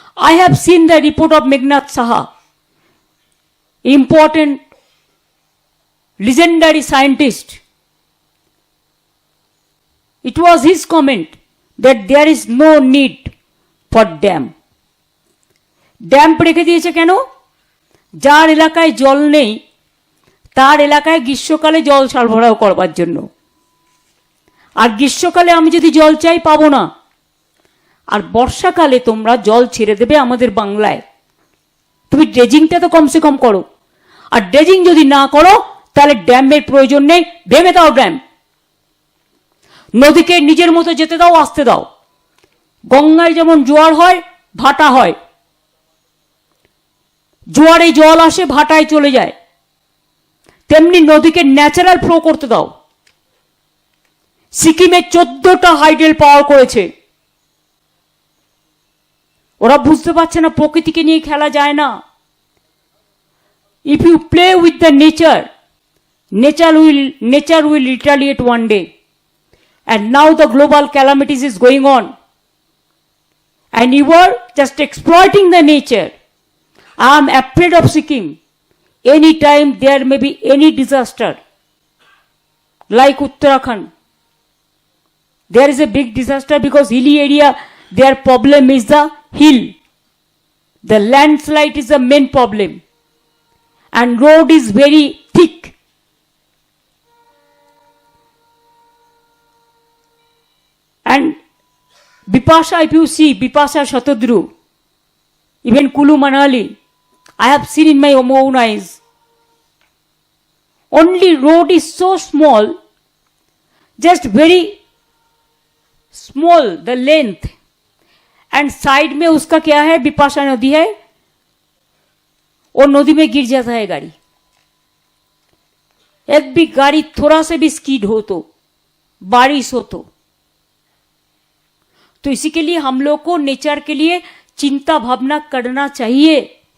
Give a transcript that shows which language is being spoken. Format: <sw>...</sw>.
<en>I have seen the report of Meghnad Saha, important, legendary scientist. It was his comment that there is no need for dam.</en> <bn>Dam রেখে দিয়েছে কেন? যার এলাকায় জল নেই তার এলাকায় গ্রীষ্মকালে জল সরবরাহ করবার জন্য। আর গ্রীষ্মকালে আমি যদি জল চাই পাবো না, আর বর্ষাকালে তোমরা জল ছেড়ে দেবে আমাদের বাংলায়। তুমি ড্রেজিংটা তো কমসে কম করো। আর ড্রেজিং যদি না করো তাহলে ড্যামের প্রয়োজন নেই, ভেঙে দাও ড্যাম। নদীকে নিজের মতো যেতে দাও, আসতে দাও। গঙ্গায় যেমন জোয়ার হয়, ভাটা হয়, জোয়ারে জল আসে, ভাটায় চলে যায়, তেমনি নদীকে ন্যাচারাল ফ্লো করতে দাও। সিকিমে 14টা হাইডেল পাওয়ার করেছে। ওরা বুঝতে পারছে না প্রকৃতিকে নিয়ে খেলা যায় না।</bn> <en>If you play with the nature, nature will retaliate one day. And now the global calamities is going on. And you are just exploiting the nature. I am afraid of Sikkim. Anytime there may be any disaster, like Uttarakhand. There is a big disaster because hilly area, their problem is the hill. The landslide is the main problem. And road is very thick. And Bipasha, if you see, Bipasha Shatadru, even Kulu Manali, I have seen in my own eyes. Only road is so small, just very small, the length. And side</en> <hi>में उसका क्या है, बिपाशा नदी है, और नदी में गिर जाता है गाड़ी। एक भी गाड़ी थोड़ा से भी स्कीड हो तो, बारिश हो तो इसी के लिए हम लोग को नेचर के लिए चिंता भावना करना चाहिए।</hi>